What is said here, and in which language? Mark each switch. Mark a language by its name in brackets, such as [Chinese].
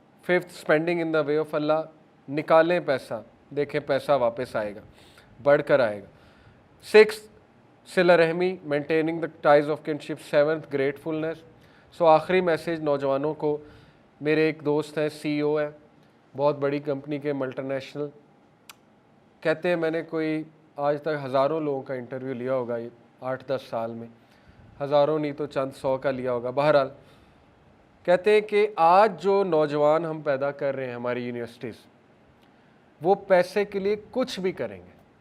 [English] Fifth, spending in the way of Allah. [Urdu] نکالیں پیسہ, دیکھیں پیسہ واپس آئے گا, بڑھ کر آئے گا. [English] Six, صلہ رحمی, maintaining the ties of kinship. Seventh, gratefulness. [Urdu] سو آخری میسیج نوجوانوں کو. میرے ایک دوست ہیں, سی او ہے بہت بڑی کمپنی کے, ملٹی نیشنل. کہتے ہیں میں نے کوئی آج تک ہزاروں لوگوں کا انٹرویو لیا ہوگا یہ 8-10 سال میں, ہزاروں نہیں تو چند 100 کا لیا ہوگا. بہرحال کہتے ہیں کہ آج جو نوجوان ہم پیدا کر رہے ہیں ہماری یونیورسٹیز, وہ پیسے کے لیے کچھ بھی کریں گے,